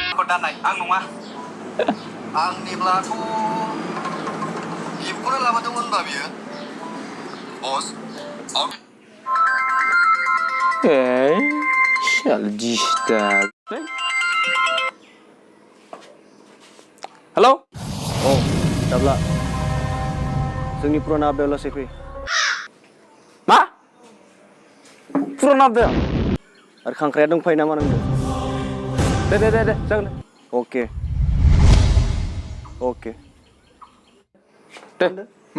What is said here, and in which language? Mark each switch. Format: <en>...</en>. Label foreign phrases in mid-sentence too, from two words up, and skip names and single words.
<brx>दाननाय आं नङा आंनिब्लाथ' बिबखौनो लाबोदोंमोन होनबा बियो बस sial distab. Halo? Oh, Dabla. जोंनि पुराना आपडेट लासै फै। मा? पुराना आपडेट? आरो खांख्राया दंफायो नामा नोंनो? दे जागोन दे। अके। अके। दे मा?</brx>